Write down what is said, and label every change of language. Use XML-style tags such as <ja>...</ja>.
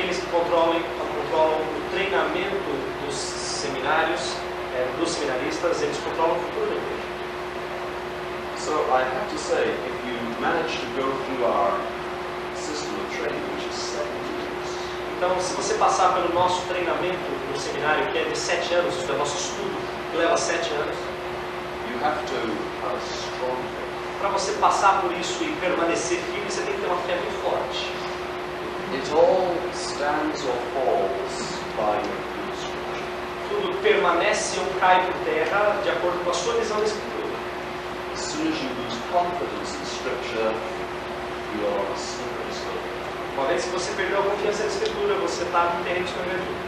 <pt>controlam o treinamento dos seminários, dos seminaristas, eles controlam o futuro da igreja.</pt> <en>So I have to say, if you manage to go through our system of training, which is 7 years,</en> <pt>então, se você passar pelo nosso treinamento no seminário, que é de 7 anos, isso é nosso estudo, que leva 7 anos,</pt> <en>you have to have a strong faith.</en> <pt>para você passar por isso e permanecer firme, você tem que ter uma fé muito forte.</pt> <en>It all stands or falls by your view of Scripture.</en> <pt>Tudo permanece ou cai por terra de acordo com a sua visão da Escritura.</pt> <en>As soon as you lose confidence in Scripture, you are on a slippery slope.</en> <pt>Uma vez que você perdeu a confiança na Escritura, você está num terreno escorregadio.</pt>